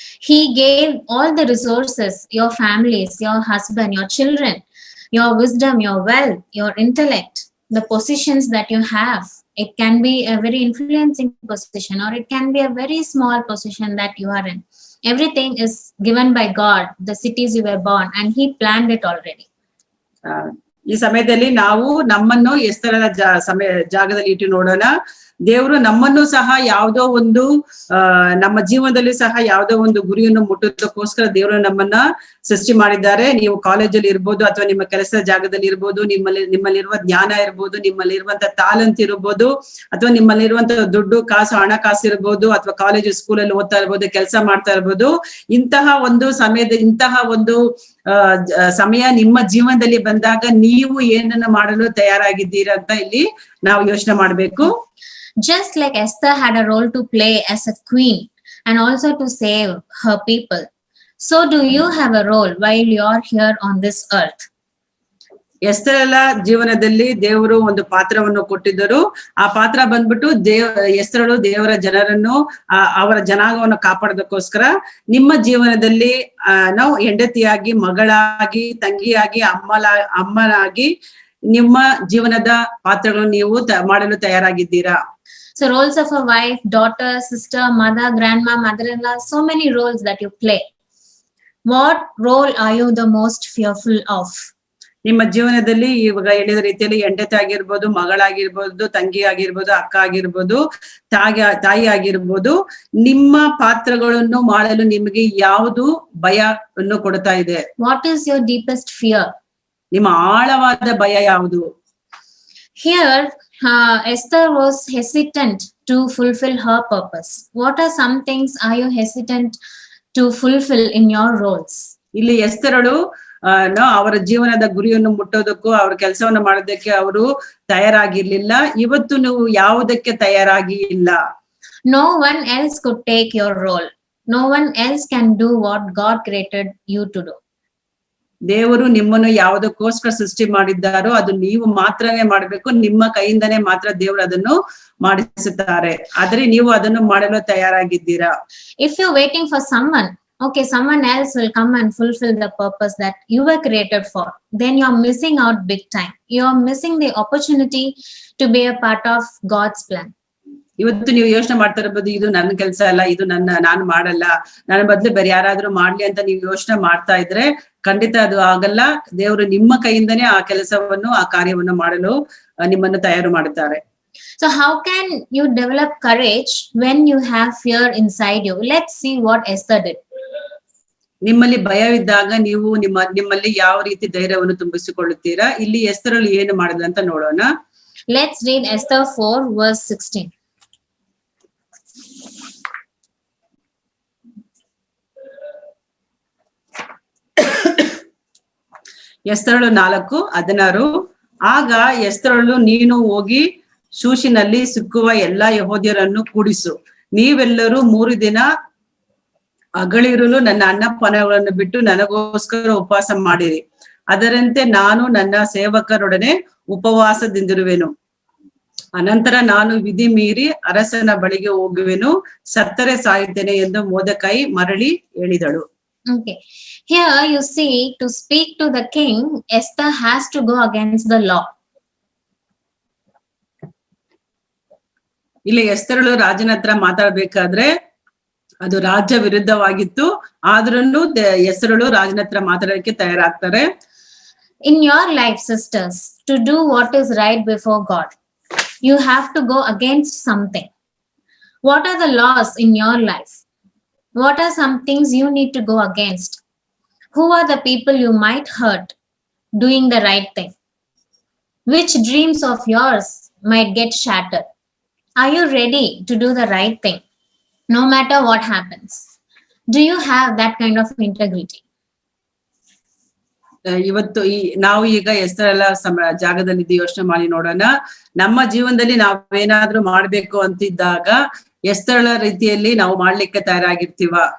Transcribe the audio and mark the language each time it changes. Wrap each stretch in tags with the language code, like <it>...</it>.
<en>He gave all the resources, your families, your husband, your children, your wisdom, your wealth, your intellect, the positions that you have. It can be a very influencing position, or it can be a very small position that you are in. Everything is given by God, the cities you were born, and He planned it already.</en> <kn>ಈ ಸಮಯದಲ್ಲಿ ನಾವು ನಮ್ಮನ್ನು ಎಸ್ತರಳ ಜಾಗದಲ್ಲಿ ಇಟ್ಟು ನೋಡೋಣ. ದೇವರು ನಮ್ಮನ್ನು ಸಹ ಯಾವುದೋ ಒಂದು ನಮ್ಮ ಜೀವನದಲ್ಲಿ ಸಹ ಯಾವುದೋ ಒಂದು ಗುರಿಯನ್ನು ಮುಟ್ಟೋದಕ್ಕೋಸ್ಕರ ದೇವರು ನಮ್ಮನ್ನ ಸೃಷ್ಟಿ ಮಾಡಿದ್ದಾರೆ. ನೀವು ಕಾಲೇಜಲ್ಲಿ ಇರ್ಬೋದು, ಅಥವಾ ನಿಮ್ಮ ಕೆಲಸ ಜಾಗದಲ್ಲಿ ಇರ್ಬೋದು, ನಿಮ್ಮಲ್ಲಿರುವ ಜ್ಞಾನ ಇರ್ಬೋದು, ನಿಮ್ಮಲ್ಲಿರುವಂತ ತಾಲಂತ್ ಇರ್ಬೋದು, ಅಥವಾ ನಿಮ್ಮಲ್ಲಿರುವಂತ ದುಡ್ಡು ಕಾಸು ಹಣಕಾಸು ಇರ್ಬೋದು, ಅಥವಾ ಕಾಲೇಜು ಸ್ಕೂಲಲ್ಲಿ ಓದ್ತಾ ಇರ್ಬೋದು, ಕೆಲಸ ಮಾಡ್ತಾ ಇರ್ಬೋದು. ಇಂತಹ ಒಂದು ಸಮಯ ನಿಮ್ಮ ಜೀವನದಲ್ಲಿ ಬಂದಾಗ ನೀವು ಏನನ್ನ ಮಾಡಲು ತಯಾರಾಗಿದ್ದೀರಾ ಅಂತ ಇಲ್ಲಿ ನಾವು ಯೋಚನೆ ಮಾಡ್ಬೇಕು.</kn> <en>Just like Esther had a role to play as a queen and also to save her people, so do you have a role while you are here on this earth.</en> <kn>ಎಸ್ತರಳ ಜೀವನದಲ್ಲಿ ದೇವರು ಒಂದು ಪಾತ್ರವನ್ನು ಕೊಟ್ಟಿದ್ದರು. ಆ ಪಾತ್ರ ಬಂದ್ಬಿಟ್ಟು ಎಸ್ತರಳು ದೇವರ ಜನರನ್ನು, ಅವರ ಜನಾಂಗವನ್ನು ಕಾಪಾಡೋದಕ್ಕೋಸ್ಕರ ನಿಮ್ಮ ಜೀವನದಲ್ಲಿ ನಾವು ಹೆಂಡತಿಯಾಗಿ, ಮಗಳಾಗಿ, ತಂಗಿಯಾಗಿ, ಅಮ್ಮನಾಗಿ ನಿಮ್ಮ ಜೀವನದ ಪಾತ್ರಗಳನ್ನು ನೀವು ಮಾಡಲು ತಯಾರಾಗಿದ್ದೀರಾ.</kn> <en>So roles of a wife, daughter, sister, mother, grandma, mother-in-law, so many roles that you play. What role are you the most fearful of?</en> <kn>ನಿಮ್ಮ ಜೀವನದಲ್ಲಿ ಇವಾಗ ಹೇಳಿದ ರೀತಿಯಲ್ಲಿ ಹೆಂಡತಿ ಆಗಿರ್ಬೋದು, ಮಗಳಾಗಿರ್ಬೋದು, ತಂಗಿ ಆಗಿರ್ಬೋದು, ಅಕ್ಕ ಆಗಿರ್ಬೋದು, ತಾಯಿ ಆಗಿರ್ಬೋದು, ನಿಮ್ಮ ಪಾತ್ರಗಳನ್ನು ಮಾಡಲು ನಿಮಗೆ ಯಾವುದು ಭಯವನ್ನು ಕೊಡ್ತಾ ಇದೆ?</kn> <en>What is your deepest fear?</en> <kn>ನಿಮ್ಮ ಆಳವಾದ ಭಯ ಯಾವುದು?</kn> <en>Here Esther was hesitant to fulfill her purpose. What are some things are you hesitant to fulfill in your roles?</en> <kn>ಇಲ್ಲಿ ಎಸ್ತರಳು ಅವರ ಜೀವನದ ಗುರಿಯನ್ನು ಮುಟ್ಟೋದಕ್ಕೂ, ಅವ್ರ ಕೆಲಸವನ್ನ ಮಾಡೋದಕ್ಕೆ ಅವರು ತಯಾರಾಗಿರ್ಲಿಲ್ಲ. ಇವತ್ತು ನೀವು ಯಾವುದಕ್ಕೆ ತಯಾರಾಗಿ ಇಲ್ಲ.</kn> <en>No one else could take your role. No one else can do what God created you to do.</en> <kn>ದೇವರು ನಿಮ್ಮನ್ನು ಯಾವುದಕ್ಕೋಸ್ಕರ ಸೃಷ್ಟಿ ಮಾಡಿದ್ದಾರೋ ಅದು ನೀವು ಮಾತ್ರನೇ ಮಾಡ್ಬೇಕು, ನಿಮ್ಮ ಕೈಯಿಂದನೇ ಮಾತ್ರ ದೇವರು ಅದನ್ನು ಮಾಡಿಸುತ್ತಾರೆ. ಆದ್ರೆ ನೀವು ಅದನ್ನು ಮಾಡಲು ತಯಾರಾಗಿದ್ದೀರಾ?</kn> <en>If you're waiting for someone, okay, someone else will come and fulfill the purpose that you were created for, then you're missing out big time. You're missing the opportunity to be a part of God's plan.</en> <kn>ಇವತ್ತು ನೀವು ಯೋಚನೆ ಮಾಡ್ತಾ ಇರಬಹುದು, ಇದು ನನ್ನ ಕೆಲಸ ಅಲ್ಲ, ಇದು ನಾನು ಮಾಡಲ್ಲ, ನನ್ನ ಬದಲು ಬೇರೆ ಯಾರಾದ್ರೂ ಮಾಡ್ಲಿ ಅಂತ ನೀವು ಯೋಚನೆ ಮಾಡ್ತಾ ಇದ್ರೆ ಖಂಡಿತ ಅದು ಆಗಲ್ಲ. ದೇವರು ನಿಮ್ಮ ಕೈಯಿಂದನೇ ಆ ಕೆಲಸವನ್ನು, ಆ ಕಾರ್ಯವನ್ನು ಮಾಡಲು ನಿಮ್ಮನ್ನು ತಯಾರು ಮಾಡುತ್ತಾರೆ.</kn> <en>So how can you develop courage when you have fear inside you? Let's see what Esther did.</en> <kn>ನಿಮ್ಮಲ್ಲಿ ಭಯವಿದ್ದಾಗ ನೀವು ನಿಮ್ಮಲ್ಲಿ ಯಾವ ರೀತಿ ಧೈರ್ಯವನ್ನು ತುಂಬಿಸಿಕೊಳ್ಳುತ್ತೀರಾ? ಇಲ್ಲಿ ಎಸ್ತರಳು ಏನು ಮಾಡಿದ್ರು ಅಂತ ನೋಡೋಣ.</kn> <en>Let's read Esther 4 verse 16.</en> <kn>ಎಸ್ತರಳು 4:16. ಆಗ ಎಸ್ತರಳು, ನೀನು ಹೋಗಿ ಶೂಷಿನಲ್ಲಿ ಸಿಕ್ಕುವ ಎಲ್ಲಾ ಯೆಹೂದ್ಯರನ್ನು ಕೂಡಿಸು, ನೀವೆಲ್ಲರೂ 3 ದಿನ ಹಗಲಿರುಳು ನನ್ನ ಅನ್ನಪಾನಗಳನ್ನು ಬಿಟ್ಟು ನನಗೋಸ್ಕರ ಉಪವಾಸ ಮಾಡಿರಿ. ಅದರಂತೆ ನಾನು ನನ್ನ ಸೇವಕರೊಡನೆ ಉಪವಾಸದಿಂದಿರುವೆನು. ಅನಂತರ ನಾನು ವಿಧಿ ಮೀರಿ ಅರಸನ ಬಳಿಗೆ ಹೋಗುವೆನು, ಸತ್ತರೆ ಸಾಯುತ್ತೇನೆ ಎಂದು ಮೊರ್ದೆಕೈ ಮರಳಿ ಹೇಳಿದಳು.</kn> <en>Okay, here you see, to speak to the king, Esther has to go against the law.</en> <kn>ಇಲ್ಲಿ ಎಸ್ತರಳು ರಾಜನ ಹತ್ರ ಮಾತಾಡ್ಬೇಕಾದ್ರೆ ಅದು ರಾಜ್ಯ ವಿರುದ್ಧವಾಗಿತ್ತು, ಆದ್ರೂ ಎಸ್ತರಳು ರಾಜನ ಹತ್ರ ಮಾತಾಡೋಕೆ ತಯಾರಾಗ್ತಾರೆ.</kn> <en>In your life, sisters, to do what is right before God, you have to go against something. What are the laws in your life? What are some things you need to go against? Who are the people you might hurt doing the right thing? Which dreams of yours might get shattered? Are you ready to do the right thing, no matter what happens? Do you have that kind of integrity?</en> <kn>ಇವತ್ತು ನಾವು ಈಗ ಎಷ್ಟೆಲ್ಲ ಜಾಗದಲ್ಲಿ ಯೋಚನೆ ಮಾಡಿ ನೋಡೋಣ. ನಮ್ಮ ಜೀವನದಲ್ಲಿ ನಾವೇನಾದ್ರೂ ಮಾಡ್ಬೇಕು ಅಂತಿದ್ದಾಗ ಎಷ್ಟೆಲ್ಲ ರೀತಿಯಲ್ಲಿ ನಾವು ಮಾಡ್ಲಿಕ್ಕೆ ತಯಾರಾಗಿರ್ತೀವ?</kn>